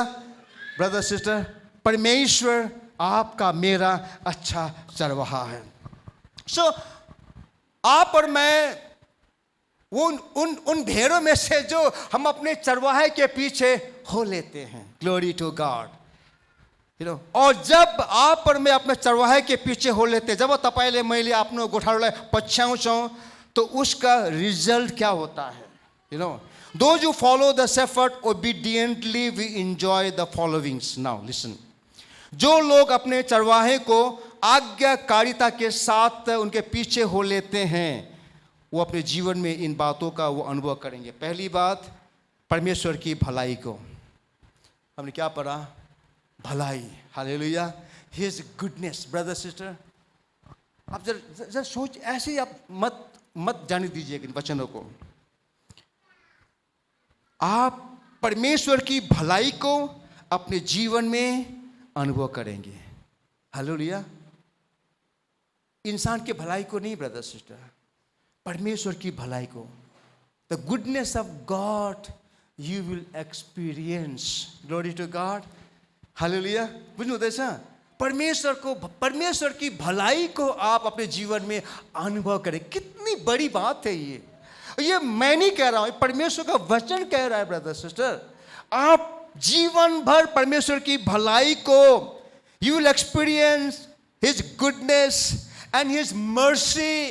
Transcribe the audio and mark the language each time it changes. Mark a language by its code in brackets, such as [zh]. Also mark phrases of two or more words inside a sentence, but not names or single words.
[en] brother sister, [hi] परमेश्वर आपका मेरा अच्छा चरवाहा है। सो आप और मैं उन भेड़ों में से जो हम अपने चरवाहे के पीछे हो लेते हैं। [en] Glory to God. You know, [hi] और जब आप और मैं अपने चरवाहे के पीछे हो लेते, [ne] जब तपाईले मैले आफ्नो गोठालोलाई पछ्याउँछौँ [hi] तो उसका रिजल्ट क्या होता है? [en] You know, those who follow the shepherd obediently we enjoy the followings. Now listen, [hi] जो लोग अपने चरवाहे को आज्ञाकारिता के साथ उनके पीछे हो लेते हैं, वो अपने जीवन में इन बातों का वो अनुभव करेंगे। पहली बात, परमेश्वर की भलाई को। हमने क्या पढ़ा? भलाई। हालेलुया। [en] His goodness. brother sister, [hi] आप जरा सोच, ऐसे ही आप मत जाने दीजिए इन वचनों को। आप परमेश्वर की भलाई को अपने जीवन में अनुभव करेंगे। हालेलुया। इंसान की भलाई को नहीं [en] brother sister, [hi] परमेश्वर की भलाई को। [en] The goodness of God you will experience. Glory to God. हालेलुया। बुझ्नुहुँदैछ? [hi] परमेश्वर की भलाई को आप अपने जीवन में अनुभव करें। कितनी बड़ी बात है ये मैं नहीं कह रहा हूं, परमेश्वर का वचन कह रहा है [en] brother sister. [hi] आप जीवन भर परमेश्वर की भलाई को, [en] You will experience his goodness and his mercy.